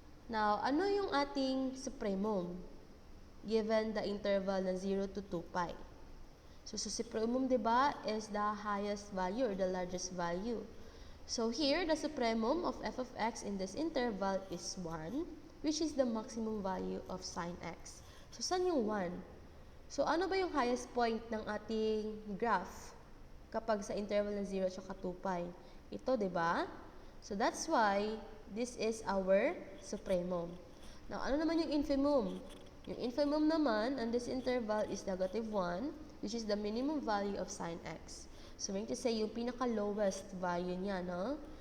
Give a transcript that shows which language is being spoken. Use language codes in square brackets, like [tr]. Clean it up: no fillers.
[en] Now, [tl] ano yung ating [en] supremum given the interval na 0 to 2 pi? So, supremum, diba, is the highest value or the largest value. So, here, the supremum of f of x in this interval is 1, which is the maximum value of sine x. [tl] So, saan yung 1? So, ano ba yung [en] highest point [tl] ng ating graph kapag sa interval ng 0 at 2 pi? Ito, diba? [en] So, that's why this is our supremum. Now, [tl] ano naman yung infimum? Yung infimum naman [en] on this interval is negative 1, which is the minimum value of sine x. [tl] So, [en] meaning to say, [tl] yung pinaka-lowest value niya, no?